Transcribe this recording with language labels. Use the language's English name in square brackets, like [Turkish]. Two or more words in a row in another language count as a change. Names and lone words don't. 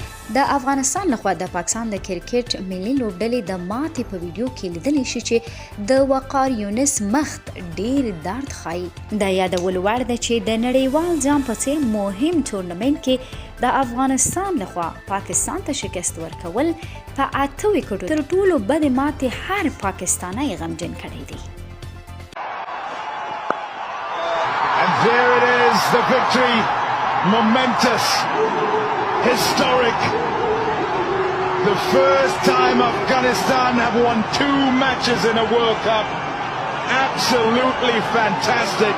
[Pashto] د افغانستان لخوا د پاکستان د کرکټ ملي لوبډلې د ماتې په ویډیو کې لیدلی شي چې د وقار یونس مخ ډیر درد ښایي. دا یادولو وړ ده چې د نړیوال جام په څیر مهم ټورنمنټ کې د افغانستان لخوا پاکستان ته شکست ورکول په 8 وکټو تر ټولو بدې ماتې هر پاکستانی غمجن کړی دی. [English] And there it is, the victory, momentous, historic. The first time Afghanistan have won 2 matches in a World Cup. Absolutely fantastic.